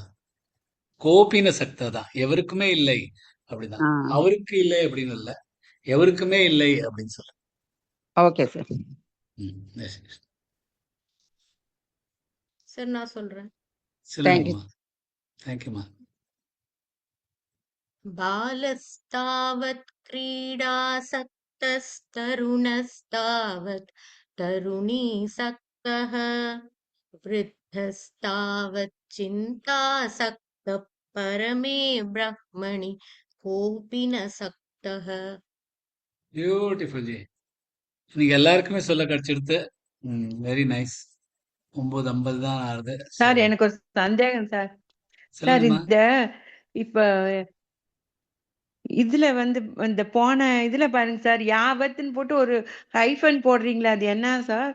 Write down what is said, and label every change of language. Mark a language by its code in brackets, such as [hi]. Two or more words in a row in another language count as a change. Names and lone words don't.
[ta] கோபின சக்தா தான், எவருக்குமே இல்லை அப்படிதான். அவருக்கு இல்லை அப்படின்னு இல்ல, எவருக்குமே இல்லை அப்படின்னு சொல்ல. ஓகே சார். சார் நான் சொல்றேன். சொல்லுங்கம்மா. தேங்க்யூமா. [sa] बालस्तावत् क्रीडासक्तस्तरुणस्तावत् तरुणीसक्तः वृद्धस्तावत् चिन्तासक्तः परमे ब्रह्मणि कोऽपि न सक्तः. [ta] பியூட்டிஃபுல் ஜி. நீங்க எல்லாருக்குமே சொல்ல கிடைச்சிடுது. [en] very nice. [ta] 9:50 தான் ஆகுது. சார் எனக்கு ஒரு சந்தேகம் சார். சார் சொல்லுங்கம்மா. இப்ப இதுல இந்த போன இதுல பாருங்க சார், யாவத்துன்னு போட்டு ஒரு ஹைஃபன் போடுறீங்களா, அது என்ன சார்?